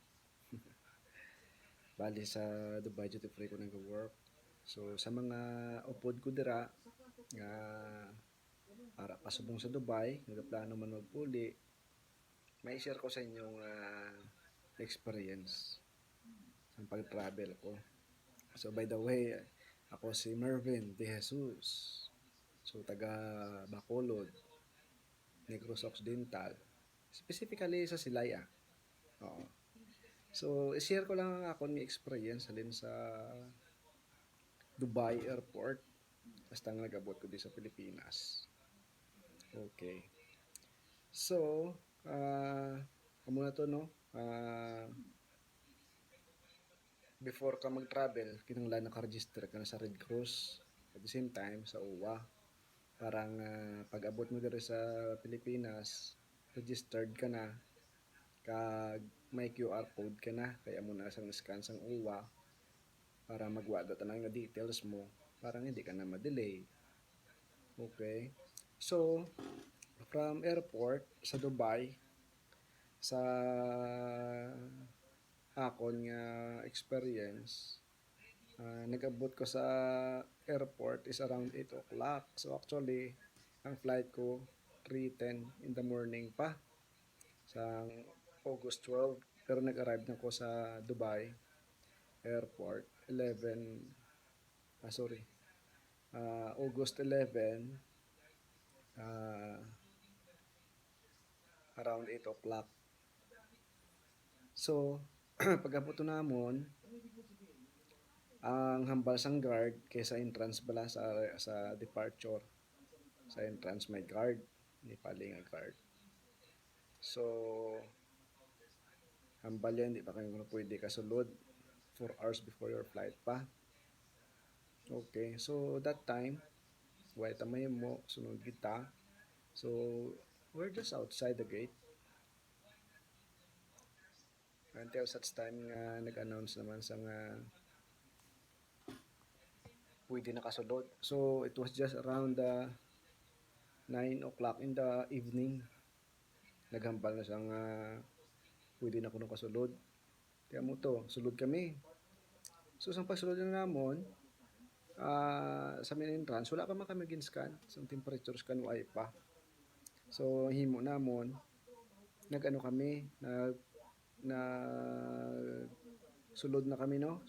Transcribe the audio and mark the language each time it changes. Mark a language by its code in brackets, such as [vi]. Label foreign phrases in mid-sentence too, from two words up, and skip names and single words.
[hil] Bali sa Dubai duty free ko nag-work. So sa mga upod ko dira nga para pasubong sa Dubai, nagaplano man magpuli, may share ko sa inyo nga experience sa pag-travel ko. [en] So by the way, [hil] ako si Mervin De Jesus. So taga Bacolod, Negros Occidental. Specifically sa Silaya. Oo. So i-share ko lang ang akong experience halin sa Dubai Airport basta nga nag-abot ko di sa Pilipinas. Okay. So, amo na to no. Before ka mag-travel, kinahanglan naka-register ka na sa Red Cross [en] at the same time [hil] sa OWA. Parang pag-abot mo dito sa Pilipinas, registered ka na, kag may QR code ka na, kaya mo na sang scan sang OWA para magwada tanang nga details mo, parang hindi ka na ma-delay. Okay. So, [en] from airport [hil] sa Dubai, sa akon nga experience, nag-abot ko sa airport [en] is around 8 o'clock. So actually, [hil] ang flight ko 3:10 [en] in the morning [hil] pa sa August 12. Pero nag-arrive na ko sa Dubai airport 11, sorry, August 11, uh, [en] around 8 o'clock. [hil] So, pag-abot namon, ang hambal sang guard kaysa entrance bala sa departure. Sa entrance may guard, ni pali nga guard. So, hambal yan, di pa kayo pwede kasulod 4 [en] hours before your flight [hil] pa. [en] Okay, so that time, wait [hil] tamay mo, sunod kita. [en] So, we're just outside the gate. Until such time [hil] nga nag-announce naman sa nga pwede nakasulod. [en] So, it was just around 9 o'clock in the evening. [hil] Naghambal na siyang pwede na ko nakasulod. Kaya mo to, sulod kami. So, sa pagsulod na namon, sa main entrance, wala pa man kami ginscan. So, temperature scan ay pa. So, himo namon, nag-ano kami, na sulod na kami, no?